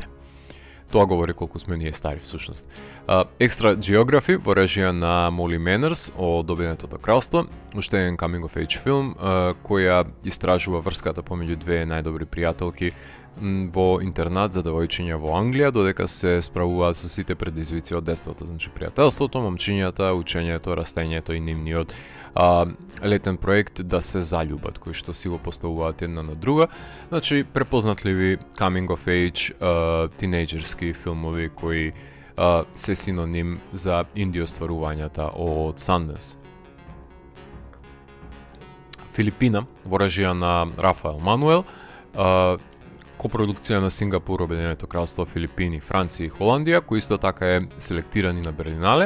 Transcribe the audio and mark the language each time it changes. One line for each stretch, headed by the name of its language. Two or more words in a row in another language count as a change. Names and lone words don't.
Macedonian: Тоа говори колку сме ние стари всушност. Екстра Geography во режија на Моли Менерс од Обединетото кралство, уште еден
English: Coming of Age
Macedonian: филм која истражува врската помеѓу две најдобри пријателки во интернат за девојчиња во Англија, додека се справуваат со сите предизвици од детството, значи пријателството, момчињата, учењето, растењето и нивниот летен проект да се заљубат, кои што си го поставуваат една на друга. Значи препознатливи
English: coming of age
Macedonian: тинејџерски филмови кои се синоним за инди остварувањата од Sundance. Филипина во режија на Рафаел Мануел, копродукција на Сингапур, Обединето кралство, Филипини, Франција и Холандија, кој исто така е селектирани на Берлинале.